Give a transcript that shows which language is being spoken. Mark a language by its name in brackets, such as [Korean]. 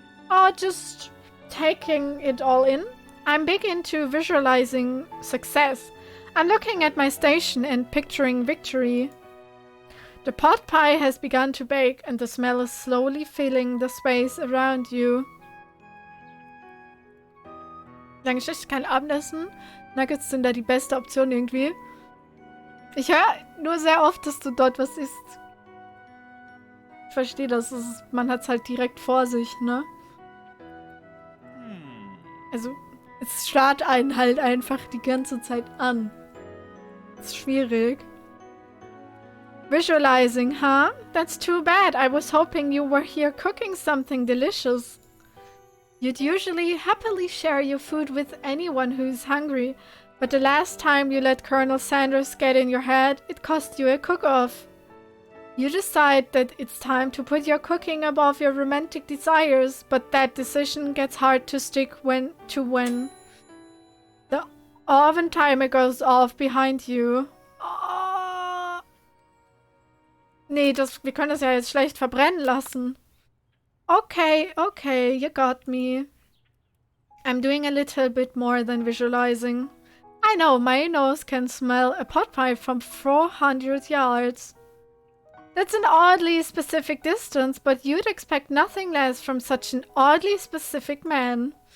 [English] Oh, just taking it all in. I'm big into visualizing success. I'm looking at my station and picturing victory. The pot pie has begun to bake and the smell is slowly filling the space around you. [German] Lange Geschichte, kein Abendessen. Nuggets sind da die beste Option irgendwie. Ich höre nur sehr oft, dass du dort was isst. Ich verstehe das. Man hat es halt direkt vor sich, ne? Also, es starrt einen halt einfach die ganze Zeit an. Das ist schwierig. [English] Visualizing, huh? That's too bad. I was hoping you were here cooking something delicious. You'd usually happily share your food with anyone who's hungry, but the last time you let Colonel Sanders get in your head, it cost you a cook-off. You decide that it's time to put your cooking above your romantic desires, but that decision gets hard to stick when the oven timer goes off behind you. Oh. [German] Nee, wir können das ja jetzt schlecht verbrennen lassen. [English] Okay, okay, you got me. I'm doing a little bit more than visualizing. I know, my nose can smell a pot pie from 400 yards. That's an oddly specific distance, but you'd expect nothing less from such an oddly specific man.